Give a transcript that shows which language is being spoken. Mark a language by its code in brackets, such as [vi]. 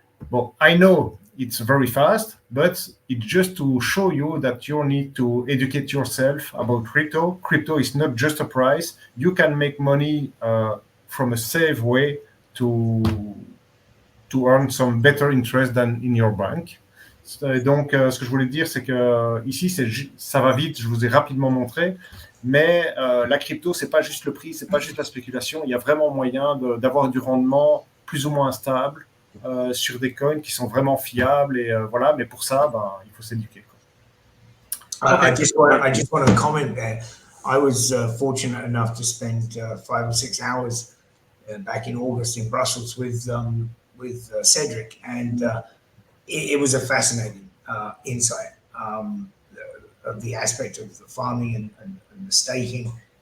[en] Well, I know it's very fast, but it's just to show you that you need to educate yourself about crypto. Crypto is not just a price. You can make money from a safe way to to earn some better interest than in your bank. [fr] Donc, ce que je voulais dire, c'est que ici, ça va vite. Je vous ai rapidement montré, mais la crypto, c'est pas juste le prix, c'est pas juste la spéculation. Il y a vraiment moyen d'avoir du rendement plus ou moins stable sur des coins qui sont vraiment fiables et voilà. Mais pour ça, ben, il faut s'éduquer. [en] I just want to comment there. I was fortunate enough to spend 5 or 6 hours back in August in Brussels with Cedric, and it was a fascinating insight of the aspect of the farming and the staking.